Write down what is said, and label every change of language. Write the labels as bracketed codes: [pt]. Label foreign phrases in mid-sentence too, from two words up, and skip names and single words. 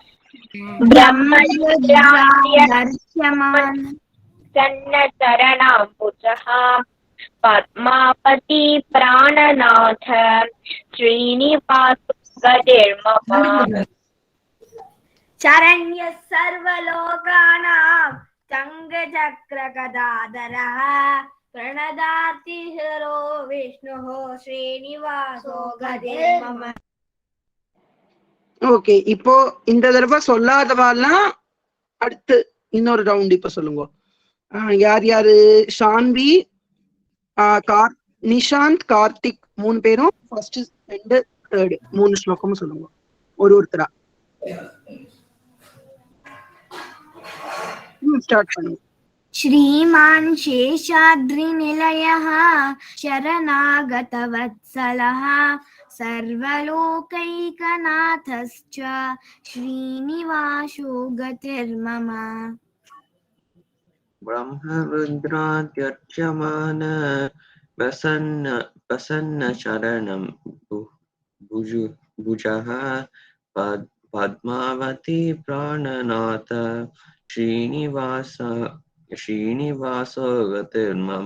[sa] ब्रह्मचर्यमान् चरणचरणाम्बुजः पद्मापति प्राणनाथ श्रीनिवासो गतिर्ममः शरण्य सर्वलोकानां चङ्गचक्रगदाधरः प्रणदार्तिहरो विष्णुः श्रीनिवासो गतिर्ममः. [ta] ஓகே, இப்போ இந்த தடவை சொல்லாதவாலாம் அடுத்து இன்னொரு ரவுண்ட் இப்ப சொல்லுங்க. யார் யாரு? ஷான்வி, நிஷாந்த், கார்த்திக் 3 பேரும் [en] first second third [ta] 3 ஸ்லோகமும் சொல்லுங்க ஒருத்தரா. ஸ்டார்ட் பண்ணுங்க. [sa] श्रीमान् शेषाद्रिनिलयः शरणागतवत्सलः सर्वलोकैकनाथश्च श्रीनिवासो गतिर्मम. ब्रह्मरुद्राद्यर्च्यमान प्रसन्न शरणं भुजः पद्मावती प्राणनाथ श्रीनिवासो गतिर्मम.